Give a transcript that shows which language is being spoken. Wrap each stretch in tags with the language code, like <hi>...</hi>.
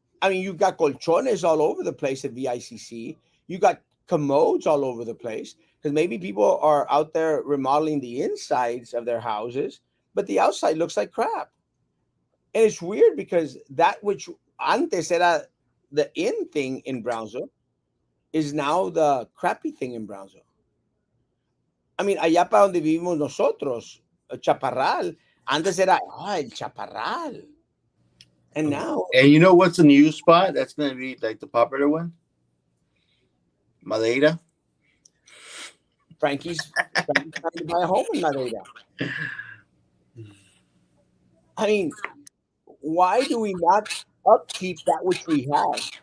<en>You've got colchones all over the place at VICC. You got commodes all over the place because maybe people are out there remodeling the insides of their houses, but the outside looks like crap. And it's weird because that which</en> <es>antes era</es> <en>the in thing in Brownsville is now the crappy thing in Brownsville.</en> <es>Allá para donde vivimos nosotros, Chaparral, antes era, el Chaparral.</es> <en>And now, And you know what's a new spot that's going to be like the popular one? Madeira. Frankie's trying to buy a home in Madeira. Why do we not upkeep that which we have?</en>